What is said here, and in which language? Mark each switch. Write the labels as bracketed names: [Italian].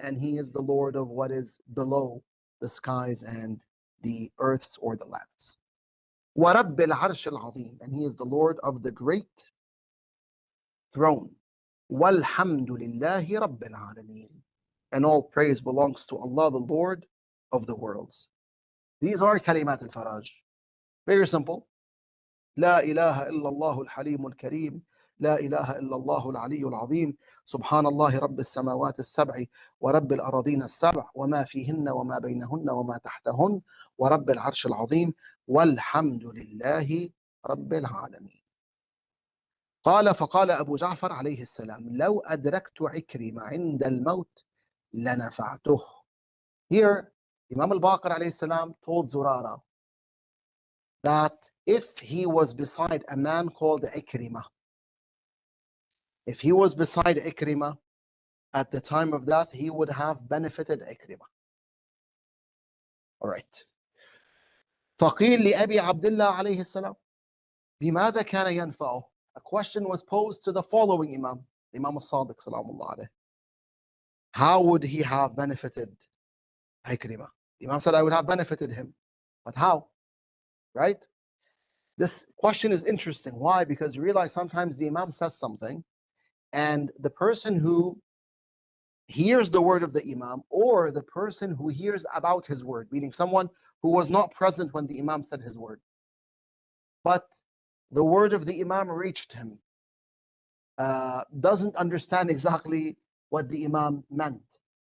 [English] And he is the Lord of what is below the skies and the earths or the lands. [Arabic] وَرَبِّ الْعَرْشِ الْعَظِيمِ. [English] And he is the Lord of the great throne. [Arabic] وَالْحَمْدُ لِلَّهِ رَبِّ الْعَالَمِينَ. [English] And all praise belongs to Allah, the Lord of the worlds. These are kalimat al-faraj. Very simple. [Arabic] لا إله إلا الله الحليم الكريم. لا إله إلا الله العلي العظيم. سبحان الله رب السماوات السبع ورب الأراضين السبع وما فيهن وما بينهن وما تحتهن ورب العرش العظيم والحمد لله رب العالمين. فقال أبو جعفر عليه السلام لو أدركت عكرمة عند الموت لنفعته. [English] Here, Imam al-Baqir alayhi salam told Zurara that if he was beside a man called Ikrimah, if he was beside Ikrimah at the time of death, he would have benefited Ikrimah. All right. [Arabic] فقيل لأبي عبد الله عليه السلام بماذا كان ينفعه? [English] A question was posed to the following Imam, Imam al-Sadiq salamullah alayh. How would he have benefited Ikrimah? The Imam said, I would have benefited him. But how? Right? This question is interesting. Why? Because you realize sometimes the Imam says something and the person who hears the word of the Imam or the person who hears about his word, meaning someone who was not present when the Imam said his word, but the word of the Imam reached him, doesn't understand exactly what the Imam meant.